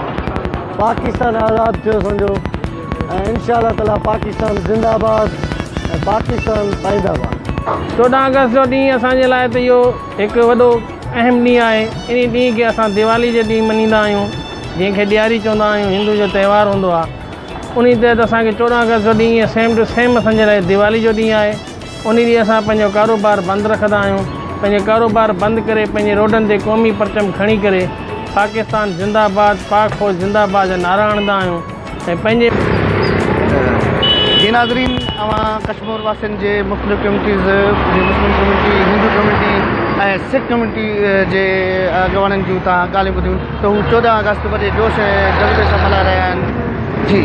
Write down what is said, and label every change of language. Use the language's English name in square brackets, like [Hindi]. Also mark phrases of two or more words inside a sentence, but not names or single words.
[Sindhi] पाकिस्तान आज़ादु थियो सम्झो, ऐं [Arabic] إن شاء الله تعالى [Sindhi] पाकिस्तान ज़िंदाबाद ऐं पाकिस्तान पाईंदाबाद। 14 अगस्त जो ॾींहुं असांजे लाइ त इहो हिकु वॾो अहम ॾींहुं आहे। इन ॾींहं खे असां दिवाली जे ॾींहुं मञींदा आहियूं, जंहिंखे ॾियारी चवंदा आहियूं, हिंदू जो त्योहार हूंदो आहे। उन तहत असांखे 14 अगस्त जो ॾींहुं [English] same to same [Sindhi] असांजे लाइ दिवाली जो ॾींहुं आहे। उन ॾींहुं असां पंहिंजो कारोबार बंदि रखंदा आहियूं। पंहिंजो कारोबार बंदि करे पंहिंजे रोडनि ते क़ौमी परचम खणी करे पाकिस्तान ज़िंदाबाद, पाक फ़ौज ज़िंदाबाद जा नारा हणंदा आहियूं ऐं पंहिंजे जी नाज़रीन, अवां कश्मीर वासियुनि जे मुख़्तलिफ़ कम्यूनिटीज़, मुस्लिम कम्यूनिटी, हिंदू कम्यूनिटी ऐं सिख कम्यूनिटी जे अॻवाननि जूं तव्हां ॻाल्हियूं ॿुधियूं त हू 14 अगस्त वॾे जोश ऐं जज़्बे सां मल्हाए रहिया आहिनि।